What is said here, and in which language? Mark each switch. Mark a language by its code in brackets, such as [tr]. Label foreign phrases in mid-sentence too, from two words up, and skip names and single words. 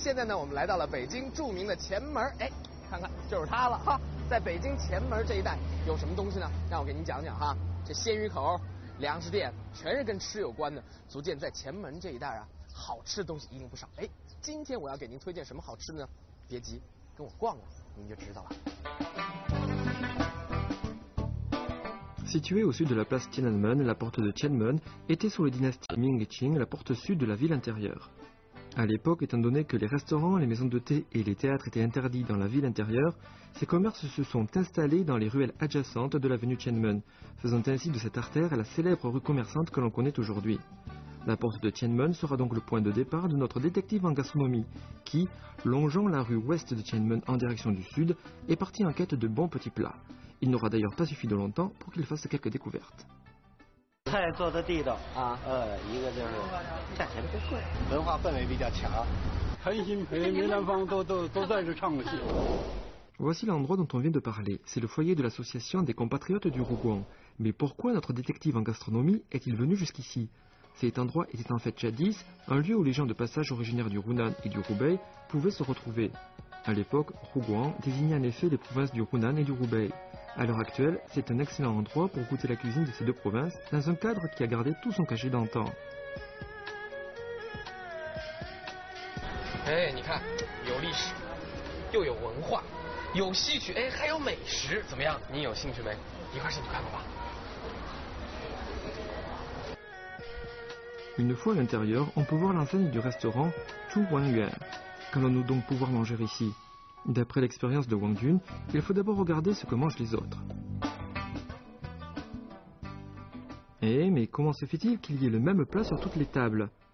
[zh] 现在呢，我们来到了北京著名的前门，哎，看看就是它了哈。在北京前门这一带有什么东西呢？让我给您讲讲哈。这鲜鱼口、粮食店，全是跟吃有关的，足见在前门这一带啊，好吃的东西一定不少。哎，今天我要给您推荐什么好吃的呢？别急，跟我逛逛，您就知道了。 [fr] Située au sud de la place Tiananmen, la porte de Tianmen était sous les dynasties Ming et Qing la porte sud de la ville intérieure. À l'époque, étant donné que les restaurants, les maisons de thé et les théâtres étaient interdits dans la ville intérieure, ces commerces se sont installés dans les ruelles adjacentes de l'avenue Tianmen, faisant ainsi de cette artère la célèbre rue commerçante que l'on connaît aujourd'hui. La porte de Tianmen sera donc le point de départ de notre détective en gastronomie, qui, longeant la rue ouest de Tianmen en direction du sud, est parti en quête de bons petits plats. Il n'aura d'ailleurs pas suffi de longtemps pour qu'il fasse quelques découvertes. [zh] 菜做的地道啊，一个就是价钱不贵，文化氛围比较强，陈新培、梅兰芳都在这唱过戏。 [fr] Voici l'endroit dont on vient de parler. C'est le foyer de l'association des compatriotes du Rougon. Mais pourquoi notre détective en gastronomie est-il venu jusqu'ici? Cet endroit était en fait jadis un lieu où les gens de passage originaires du Hunan et du Hubei pouvaient se retrouver. À l'époque, Rougon désignait en effet les provinces du Hunan et du Hubei. À l'heure actuelle, c'est un excellent endroit pour goûter la cuisine de ces deux provinces dans un cadre qui a gardé tout son cachet d'antan. [zh] 哎，你看，有历史，又有文化，有戏曲，哎，还有美食，怎么样？你有兴趣没？一块儿进去看看吧。 [fr] Une fois à l'intérieur, on peut voir l'enseigne du restaurant Chu Wang Yuan. Qu'allons-nous donc pouvoir manger ici? D'après l'expérience de Wang Jun, il faut d'abord regarder ce que mangent les autres. Eh, mais comment se fait-il qu'il y ait le même plat sur toutes les tables?